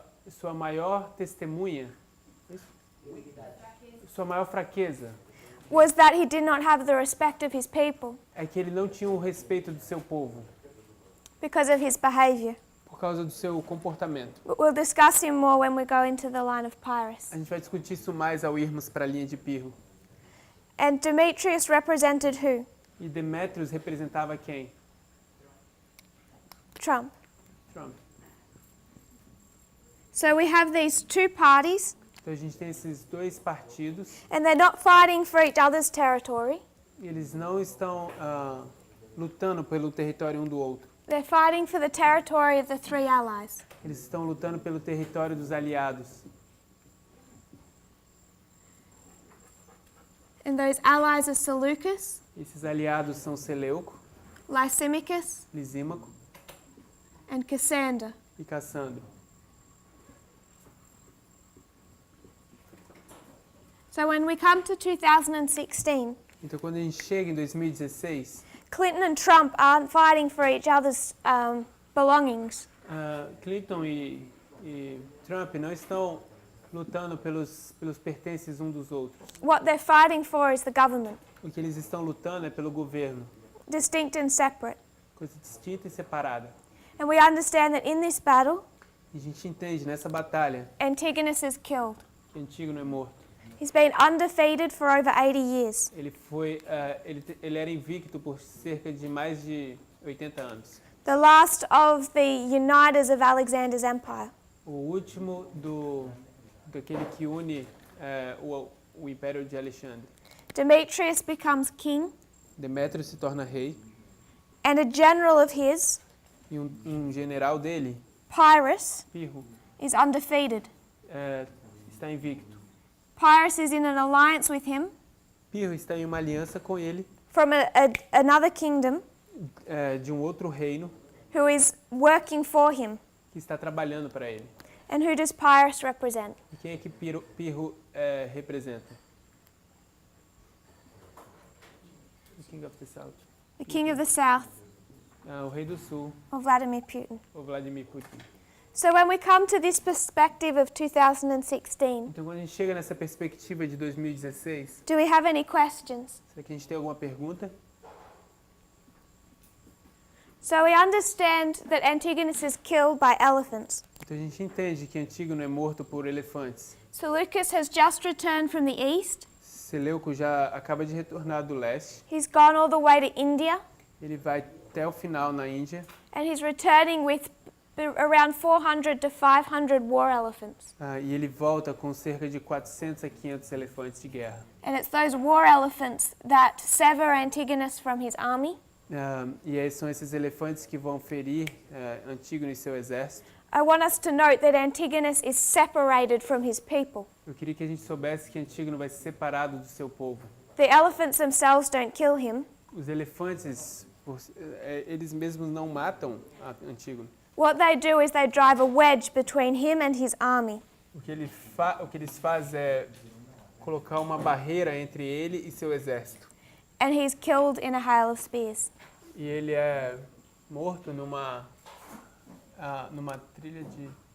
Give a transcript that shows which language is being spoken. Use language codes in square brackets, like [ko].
[pt] Sua maior testemunha, sua maior fraqueza, [en] was that he did not have the respect of his people [pt] é que ele não tinha o respeito do seu povo, [en] because of his behavior. [pt] por causa do seu comportamento. [en] But we'll discuss him more when we go into the line of Pyrrhus. [pt] A gente vai discutir isso mais ao irmos para a linha de Pirro. [en] And Demetrius represented who? [pt] E Demétrios representava quem? [en] Trump. [pt] Trump. [en] So we have these two parties, [pt] Então a gente tem esses dois partidos, [en] and they're not fighting for each other's territory. [pt] e eles não estão lutando pelo território um do outro. [en] They're fighting for the territory of the three allies. [pt] Eles estão lutando pelo território dos aliados. [en] And those allies are Seleucus, [pt] Esses aliados são Seleuco, [en] Lysimachus, [pt] Lisímaco [en] and Cassander. [pt] e Cassandro. [en] So when we come to 2016, [pt] Então quando a gente chega em 2016, [en] Clinton and Trump aren't fighting for each other's belongings. [pt] Clinton e Trump não estão lutando pelos pertences um dos outros. [en] What they're fighting for is the government, [pt] O que eles estão lutando é pelo governo, [en] distinct and separate. [pt] coisa distinta e separada. [en] And we understand that in this battle, [pt] E a gente entende nessa batalha [en] Antigonus is killed. [pt] que Antígono é morto. [en] He's been undefeated for over 80 years. [pt] Ele era invicto por cerca de mais de 80 anos. [en] The last of the uniters of Alexander's empire. [pt] O último daquele que une o Império de Alexandre. [en] Demetrius becomes king, [pt] Demétrio se torna rei [en] and a general of his, [pt] e um general dele, [en] Pyrrhus, [pt] Pirro, [en] is undefeated. [pt] está invicto. [en] Pyrrhus is in an alliance with him [pt] Pirro está em uma aliança com ele [en] from another kingdom [pt] de um outro reino [en] who is working for him. [pt] que está trabalhando para ele. [en] And who does Pyrrhus represent? [pt] E quem é que Pirro representa? [en] The King of the South. The king of the south, [pt] O rei do sul, [en] or Vladimir Putin. [pt] o Vladimir Putin. [en] So when we come to this perspective of 2016, [pt] Então quando a gente chega nessa perspectiva de 2016, [en] do we have any questions? [pt] será que a gente tem alguma pergunta? [en] So we understand that Antigonus is killed by elephants. [pt] Então a gente entende que Antígono é morto por elefantes. [en] Seleucus has just returned from the east. [pt] Seleuco já acaba de retornar do leste. [en] He's gone all the way to India, [pt] Ele vai até o final na Índia [en] and he's returning with around 400 to 500 war elephants. [pt] e ele volta com cerca de 400 a 500 elefantes de guerra. [en] And it's those war elephants that sever Antigonus from his army. [pt] São esses elefantes que vão ferir Antígono e seu exército. [en] I want us to note that Antigonus is separated from his people. [pt] Eu queria que a gente soubesse que Antígono vai ser separado do seu povo. [en] The elephants themselves don't kill him. [pt] Os elefantes, eles mesmos não matam Antígono. [en] What they do is they drive a wedge between him and his army. [pt] O que eles fazem é colocar uma barreira entre ele e seu exército. [en] And he's killed in a hail of spears. [pt] E ele é morto numa trilha de...